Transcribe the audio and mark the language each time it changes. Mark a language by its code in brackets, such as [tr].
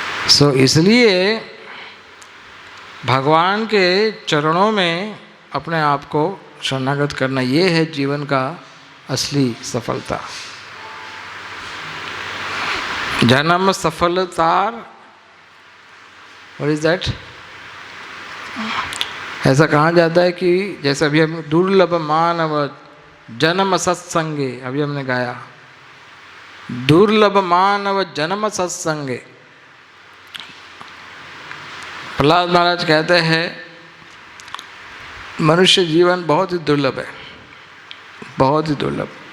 [hi] So, इसलिए भगवान के चरणों में अपने आप को शरणागत करना, ये है जीवन का असली सफलता। [en] जन्म सफलतार, what is that? [hi] ऐसा कहा जाता है कि जैसे अभी हम दुर्लभ मानव जन्म सत्संगे, अभी हमने गाया, दुर्लभ मानव जन्म सत्संगे। प्रहलाद महाराज कहते हैं मनुष्य जीवन बहुत ही दुर्लभ है, बहुत ही दुर्लभ।